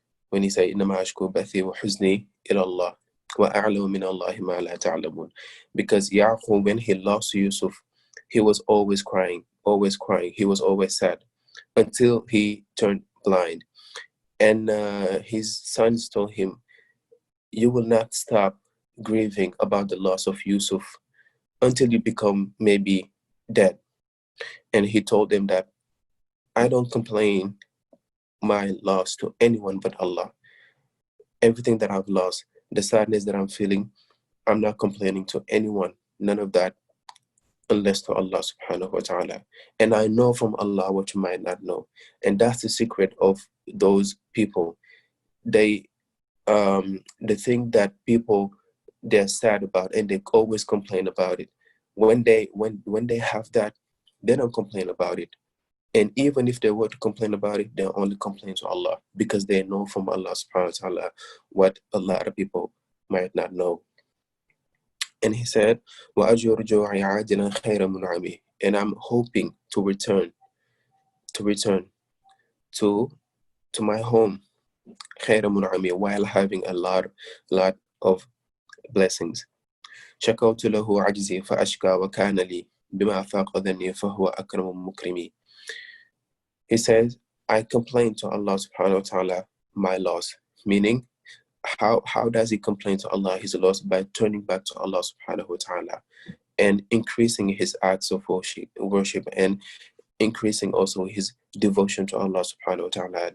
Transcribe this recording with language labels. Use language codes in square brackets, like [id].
[en] When he said, [ar] إِنَّمَا أَشْكُو بَثِي وَحُزْنِي إِلَى اللَّهِ وَأَعْلَمُ مِنَ اللَّهِ مَا لَا تَعْلَمُونَ. [en] Because Yaqub, when he lost Yusuf, he was always crying. He was always sad until he turned blind. And his sons told him, you will not stop grieving about the loss of Yusuf until you become maybe dead. And he told them that I don't complain my loss to anyone but Allah. Everything that I've lost, the sadness that I'm feeling, I'm not complaining to anyone, none of that, unless to Allah subhanahu wa ta'ala. And I know from Allah what you might not know. And that's the secret of those people. The thing that people, they're sad about and they always complain about it. When they have that, they don't complain about it. And even if they were to complain about it, they only complain to Allah, because they know from Allah subhanahu wa ta'ala what a lot of people might not know. And he said, [ar] وَأَرْجُو رُجُوعِي عَاجِلًا خَيْرَ مُنْعَمِي. [en] And I'm hoping to return to my home, [ar] خَيْرَ مُنْعَمِي, [en] while having a lot of blessings. [ar] شكوت له عجزي فأشكى وكان لي بما فاق ذني فهو أكرم مكرمي. [en] He says, I complain to Allah subhanahu wa ta'ala my loss. Meaning, how does he complain to Allah his loss? By turning back to Allah subhanahu wa ta'ala and increasing his acts of worship and increasing also his devotion to Allah subhanahu wa ta'ala.